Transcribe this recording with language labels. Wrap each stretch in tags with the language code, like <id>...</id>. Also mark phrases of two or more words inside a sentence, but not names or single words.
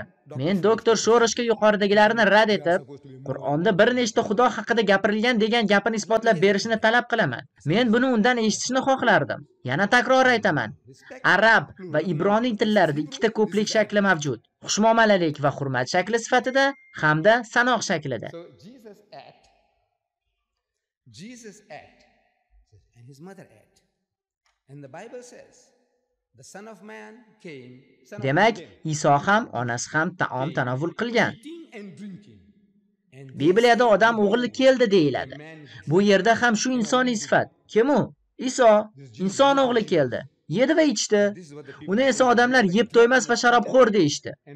<uz>Men doktor Shoroshga yuqoridagilarni rad etib, Qur'onda bir nechta xudo haqida gapirilgan degan gapini isbotlab berishini talab qilaman. Men buni undan eshitishni xohlardim. Yana takror aytaman. Arab va Ibroniy tillarida ikkita ko'plik shakli mavjud. Xushmuomalalik va hurmat shakli sifatida hamda sanoq shaklida.</uz> <en>Jesus ate, and his mother ate. And the Bible says, the Son of Man came.</en> <uz>Demak, Iso ham, onasi ham taom tanovul qilgan. Bibliyada odam o'g'li keldi deyiladi. Bu yerda ham shu insoniy sifat. Kim u? Iso, inson o'g'li keldi. Yedi va ichdi. Uni esa odamlar yeb to'ymas va sharobxo'r deyishdi.</uz>